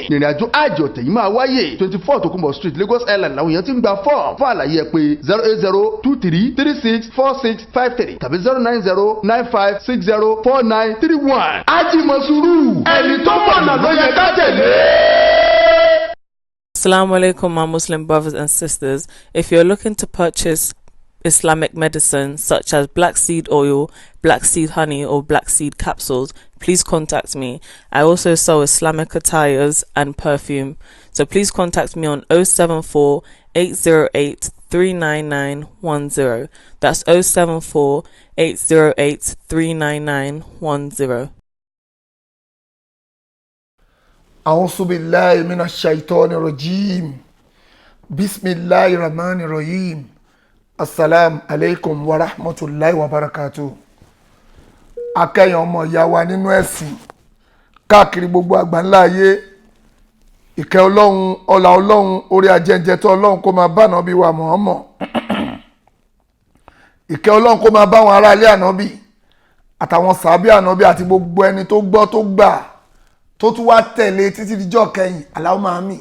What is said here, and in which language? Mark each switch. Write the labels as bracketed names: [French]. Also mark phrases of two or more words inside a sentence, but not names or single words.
[Yoruba] Ìrìnàjò àjò tẹ̀yìn máa wáyé 24 Tokunbo Street Lagos Island làwọn èèyàn ti ń gba fọ́ọ̀mù. Fún àlàyé ẹ pé 08023364653 tàbí 09095604931. Ájìmọ̀sùrù ẹni tó mọ̀nà ló yẹ ká tẹ̀lé. [Arabic] السلام عليكم, [English] my Muslim brothers and sisters. If you're looking to purchase Islamic medicine such as black seed oil, black seed honey, or black seed capsules, please contact me. I also sell Islamic attires and perfume. So please contact me on 074 808 39910. That's 074 808 39910. [Arabic] أعوذ بالله من الشيطان الرجيم بسم الله الرحمن الرحيم السلام عليكم ورحمة الله وبركاته. [Yoruba] akẹ́yìn ọmọ ìyá wa nínú ẹ̀sìn káàkiri gbogbo àgbáńlá ayé ìkẹ́ ọlọ́run ọlá ọlọ́run orí ajẹ́jẹtọ́ ọlọ́run kó máa bá ànábì wa Muhammad ìkẹ́ ọlọ́run kó máa bá àwọn ará ilé ànábì àtàwọn sàábì ànábì àti gbogbo ẹni tó gbọ́ tó gbà tó tún wá tẹ̀lé títí díjọ́ kẹyìn [Arabic] اللهم آمين.